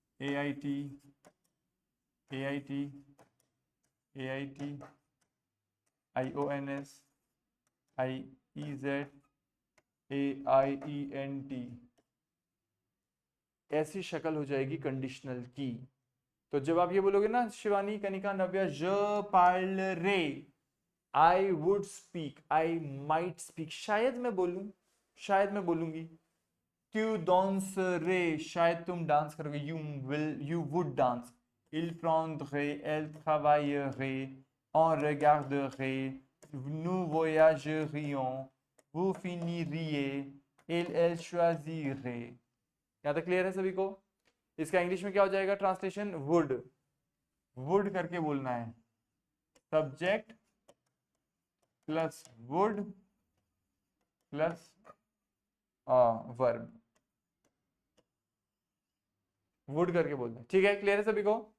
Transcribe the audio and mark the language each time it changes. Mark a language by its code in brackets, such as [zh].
[hi] AIT, AIT, AIT, IONS, IEZ, AIENT, ऐसी शक्ल हो जाएगी कंडीशनल की। तो जब आप ये बोलोगे ना शिवानी, कनिका, नव्या, [fr] je parlerai, [en] I would speak, I might speak, [hi] शायद मैं बोलूं, शायद मैं बोलूंगी। [fr] tu danserais, [hi] शायद तुम डांस करोगे, [en] you would dance। [fr] il prendrait, elle travaillerait, on regarderait, nous voyagerions, vous finiriez, elle choisirait। [hi] यहाँ तक क्लियर है सभी को? इसका इंग्लिश में क्या हो जाएगा ट्रांसलेशन? वुड, वुड करके बोलना है, subject plus would plus verb, would करके बोलना है। ठीक है, क्लियर है सभी को?